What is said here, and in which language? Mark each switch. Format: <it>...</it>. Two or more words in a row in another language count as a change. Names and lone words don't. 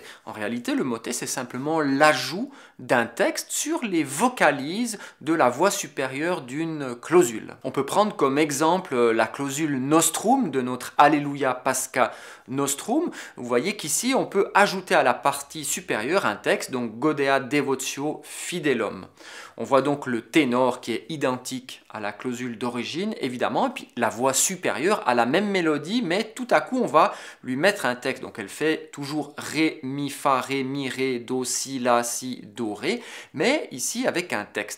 <fr>En réalité, le motet, c'est simplement l'ajout d'un texte sur les vocalises de la voix supérieure d'une clausule. On peut prendre comme exemple la clausule nostrum de notre Alléluia Pasca nostrum. Vous voyez qu'ici, on peut ajouter à la partie supérieure un texte, donc Godea devotio fidelum. On voit donc le ténor qui est identique à la clausule d'origine, évidemment, et puis la voix supérieure a la même mélodie, mais tout à coup, on va lui mettre un texte. Donc elle fait toujours ré, mi, fa, ré, mi, ré, do, si, la, si, do, ré, mais ici avec un texte.</fr>